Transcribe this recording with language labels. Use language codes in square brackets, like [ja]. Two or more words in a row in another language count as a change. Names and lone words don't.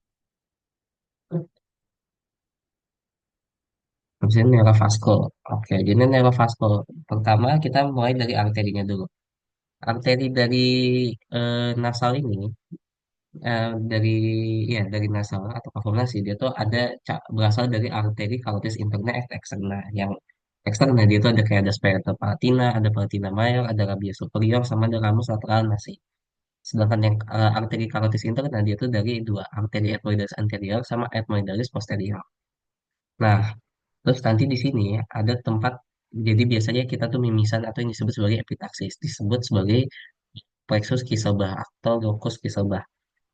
[id] Habis ini neurovaskul. Oke, jadi neurovaskul. Pertama kita mulai dari arterinya dulu. Arteri dari nasal ini dari ya dari nasal atau kavernasi dia tuh ada berasal dari arteri [la] carotis interna et externa. [id] Yang eksterna dia tuh ada kayak ada sphincter palatina, ada [la] palatina major, [id] ada rabia superior, sama ada [la] ramus lateral nasi. [id] Sedangkan yang arteri carotis interna dia tuh dari dua arteri [la] ethmoidalis anterior [id] sama [la] ethmoidalis posterior. [id] Nah, terus nanti di sini ada tempat jadi biasanya kita tuh mimisan atau yang disebut sebagai epitaksis, disebut sebagai plexus Kieselbach atau locus Kieselbach.